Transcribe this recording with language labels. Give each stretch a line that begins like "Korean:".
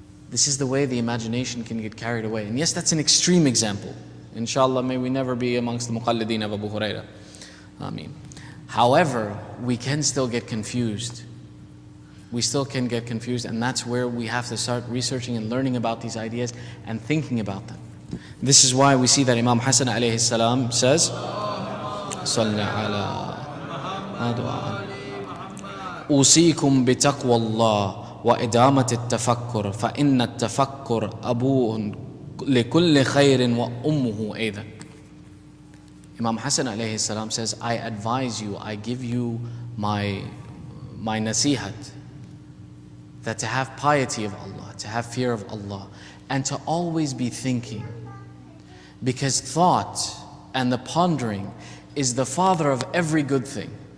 English: This is the way the imagination can get carried away. And yes, that's an extreme example. Inshallah, may we never be amongst the muqallideen of Abu Hurairah. Ameen. However, we can still get confused. We still can get confused, and that's where we have to start researching and learning about these ideas and thinking about them. This is why we see that Imam Hassan alayhi salam says,
Arabic: صل على أوصيكم بتقوى الله وإدامة التفكر فإن التفكر أبوه لكل خير وأمه أيضا.
English: Imam Hassan alayhi salam says, I advise you, I give you my nasihat, that to have piety of Allah, to have fear of Allah, and to always be thinking, because thought and the pondering is the father of every good thing.